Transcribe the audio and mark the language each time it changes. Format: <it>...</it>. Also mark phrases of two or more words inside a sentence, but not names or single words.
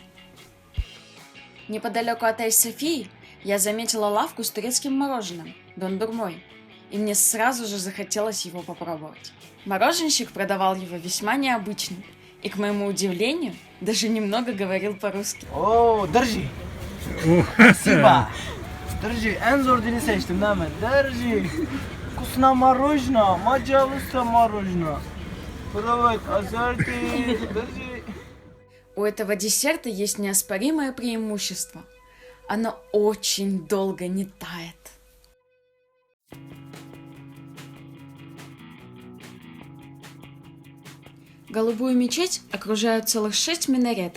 <ru>Неподалеку от Айя-Софии я заметила лавку с турецким мороженым – дондурмой, и мне сразу же захотелось его попробовать. Мороженщик продавал его весьма необычно, и, к моему удивлению, даже немного говорил по-русски. О, держи! Спасибо! Держи,</ru> <tr>en zor dili seçtim değil mi?</tr> <ru>Держи! Вкусно мороженое, пожалуйста, мороженое. Привет, азарти, держи! У этого десерта есть неоспоримое преимущество. Оно очень долго не тает. Голубую мечеть окружают целых 6 минаретов.</ru>